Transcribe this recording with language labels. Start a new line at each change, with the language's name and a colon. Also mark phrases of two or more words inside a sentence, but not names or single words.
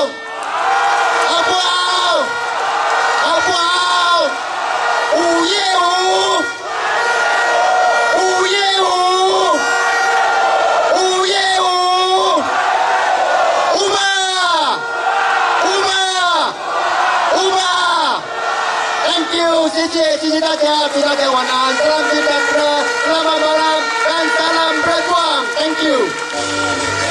Chinese: 好不好？好不好？5月5，5月5，5月5，五吧！
English: Thank you，
Chinese: 谢谢大家，祝大家晚安
Malay: ，Salam sejahtera，selamat malam，dan salam berjuang，
English: Thank you。